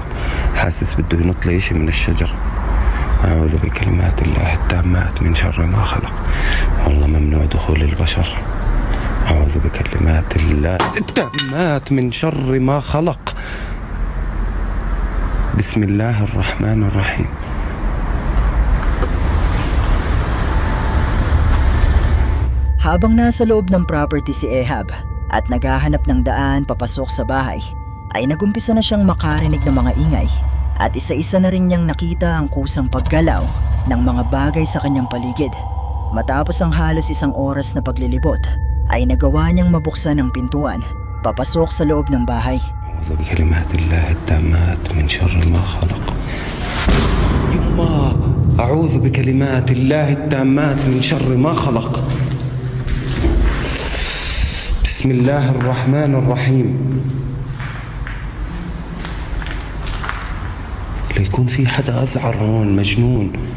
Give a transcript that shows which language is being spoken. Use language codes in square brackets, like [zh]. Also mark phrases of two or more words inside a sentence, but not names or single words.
[ar] حاسس بده ينط لي شيء من الشجر. أعوذ بكلمات الله التامات من شر ما خلق. والله ممنوع دخول البشر. أعوذ بكلمات الله التامات من شر ما خلق. بسم الله الرحمن الرحيم. [tl] Habang nasa loob ng property si Ahab at naghahanap ng daan papasok sa bahay, ay nagumpisa na siyang makarinig ng mga ingay at isa-isa na rin niyang nakita ang kusang paggalaw ng mga bagay sa kanyang paligid. Matapos ang halos 1 oras na paglilibot, ay nagawa niyang mabuksan ang pintuan papasok sa loob ng bahay. [ar] أعوذ بكلمات الله التامات من شر ما خلق. يما أعوذ بكلمات الله التامات من شر ما خلق. بسم الله الرحمن الرحيم. ليكون في حدا أزعر هون مجنون.